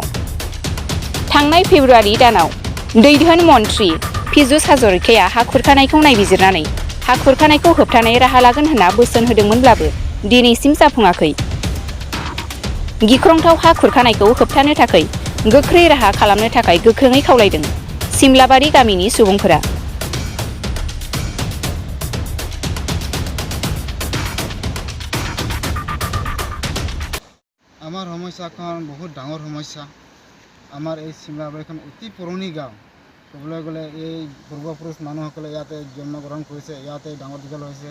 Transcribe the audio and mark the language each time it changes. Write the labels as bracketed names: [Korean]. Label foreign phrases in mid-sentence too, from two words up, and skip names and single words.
[Bodo] थांनाय फेब्रुआरि दानाव दै दोहोन मन्थ्रि पीयूष हाजरिकाया हा खुरखानायखौ नायबिजिरनानै हा खुरखानायखौ होबथानाय राहा लागोन होनना बोसोन होदोंमोनब्लाबो दिनैसिम जाफुङाखै। गिख्रंथाव हा खुरखानायखौ होबथानो थाखाय गोख्रै राहा खालामनो थाखाय गोख्रोङै खावलायदों सिमलाबारि गामिनि सुबुंफोरा। [Assamese] আমার সমস্যাখন বহুত ডাঙৰ সমস্যা। আমাৰ এই চিমলাবাৰীখন অতি পুৰণি গাঁও। ক'বলৈ গ'লে এই পূৰ্বপুৰুষ মানুহসকলে ইয়াতে জন্মগ্ৰহণ কৰিছে, ইয়াতে ডাঙৰ দীঘল হৈছে।